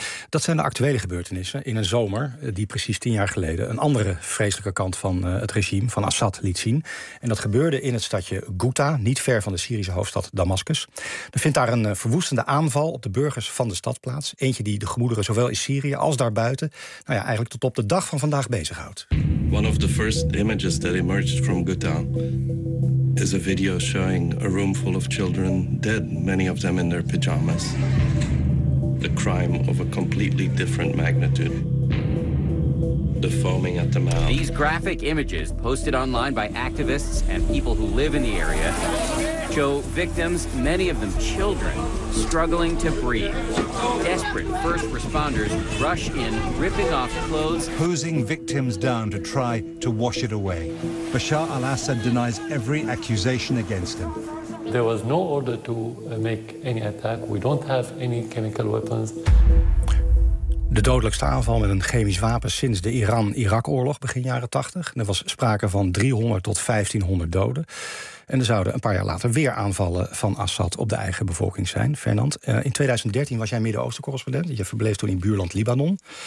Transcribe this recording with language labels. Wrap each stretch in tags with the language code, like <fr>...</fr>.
<nl>Dat zijn de actuele gebeurtenissen in een zomer die precies 10 jaar geleden een andere vreselijke kant van het regime van Assad liet zien. En dat gebeurde in het stadje Ghouta, niet ver van de Syrische hoofdstad Damascus. Er vindt daar een verwoestende aanval op de burgers van de stad plaats. Eentje die de gemoederen zowel in Syrië als daarbuiten, nou ja, eigenlijk tot op de dag van vandaag bezighoudt.</nl> <en>One of the first images that emerged from Ghouta is a video showing a room full of children dead, many of them in their pyjamas. The crime of a completely different magnitude. The foaming at the mouth. These graphic images posted online by activists and people who live in the area show victims, many of them children, struggling to breathe. Desperate first responders rush in, ripping off clothes, hosing victims down to try to wash it away. Bashar al-Assad denies every accusation against him. There was no order to make any attack. We don't have any chemical weapons.</en> <nl>De dodelijkste aanval met een chemisch wapen sinds de Iran-Irak-oorlog begin jaren 80. Er was sprake van 300 tot 1500 doden. En er zouden een paar jaar later weer aanvallen van Assad op de eigen bevolking zijn. Fernand, in 2013 was jij Midden-Oosten-correspondent. Je verbleef toen in buurland Libanon.</nl>